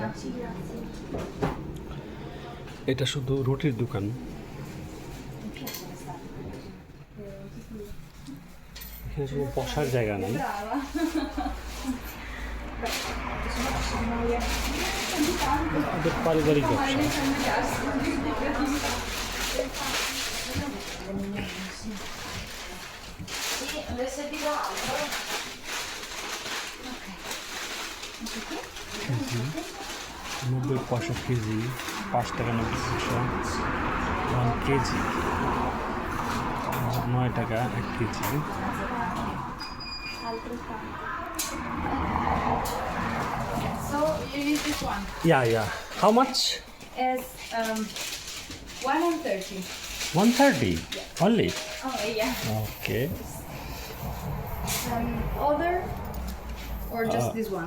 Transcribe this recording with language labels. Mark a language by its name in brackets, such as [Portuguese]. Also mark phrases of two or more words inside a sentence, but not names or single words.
[Italian] Sì, grazie. [Bangla] এটা শুধু রুটির দোকান। এখানে শুধু বসার জায়গা নেই, [Italian] Brava. [Bangla] ওদের পারিবারিক ব্যবসা। [Italian] Sì, adesso dico altro. Ok. [Bangla] 90 পয়সা কেজি, 5 টাকা 90 পয়সা 1 কেজি, 9 টাকা 1 কেজি। [English] So you use this one. Yeah. How much? It's 130. 130 only. Oh yeah. Okay. Other or just this one?